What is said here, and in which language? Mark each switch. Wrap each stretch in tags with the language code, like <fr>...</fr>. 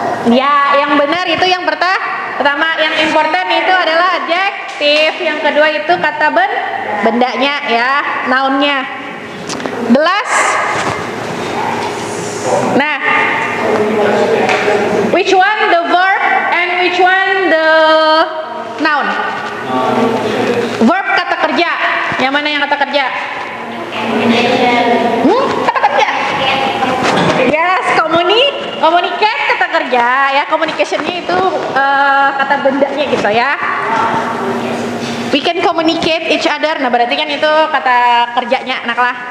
<id>Ya, yang benar itu yang pertama. Yang important itu adalah adjektif. Yang kedua itu kata bendanya ya, nounnya. Gelas.</id> <en>Nah, which one the verb and which one the noun?</en> <id>Verb kata kerja. Yang mana yang kata kerja? Kata kerja. Yes, communicate kata kerja ya. Communicationnya itu kata bendanya gitu ya.</id> <en>We can communicate each other.</en> <id>Nah, berarti kan itu kata kerjanya, anak lah.</id>